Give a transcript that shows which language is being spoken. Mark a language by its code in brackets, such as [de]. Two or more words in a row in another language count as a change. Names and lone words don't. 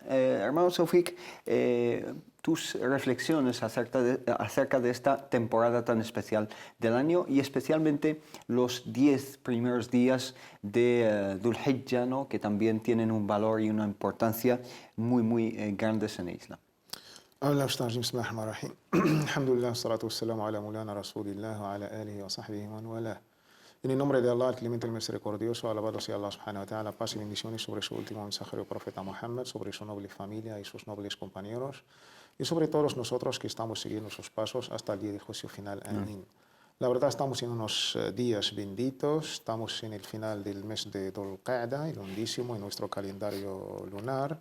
[es] Hermano Tawfiq, tus reflexiones acerca de esta temporada tan especial del año, y especialmente los 10 primeros días de Dhul Hijjah, ¿no?, que también tienen un valor y una importancia muy grandes en el Islam. Hola, [ar] Bismillahirrahmanirrahim. الحمد لله، الصلاة والسلام على مولانا رسول الله وعلى آله وصحبه ووالاه. [es] En el nombre de Allah, el clemente y misericordioso, alabado sea Allah [ar] سبحانه وتعالى, [es] paz y bendiciones sobre su último mensajero profeta Muhammad, sobre su noble familia y sus nobles compañeros, y sobre todos nosotros que estamos siguiendo sus pasos hasta el día de juicio final. Amén. La verdad, estamos en unos días benditos, estamos en el final del mes de Dhul Qa'dah, el undécimo en nuestro calendario lunar.